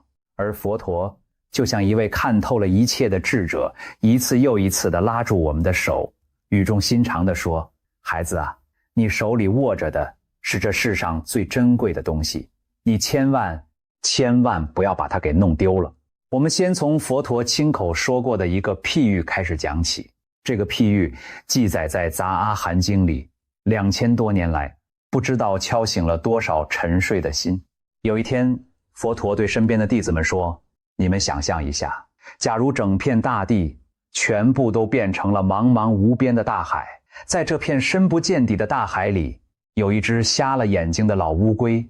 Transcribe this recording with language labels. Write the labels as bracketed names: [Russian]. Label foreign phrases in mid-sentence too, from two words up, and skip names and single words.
[Chinese] 而佛陀就像一位看透了一切的智者，一次又一次地拉住我們的手，語重心長地說，孩子啊，你手裡握着的是這世上最珍貴的東西，你千萬不要把它給弄丟了。我們先從佛陀親口說過的一個譬喻開始講起。這個譬喻記載在《雜阿含經》裡，2000多年來，不知道敲醒了多少沉睡的心。有一天，佛陀對身邊的弟子們說，你們想象一下，假如整片大地全部都變成了茫茫無邊的大海，在這片深不見底的大海裡，有一只瞎了眼睛的老烏龜。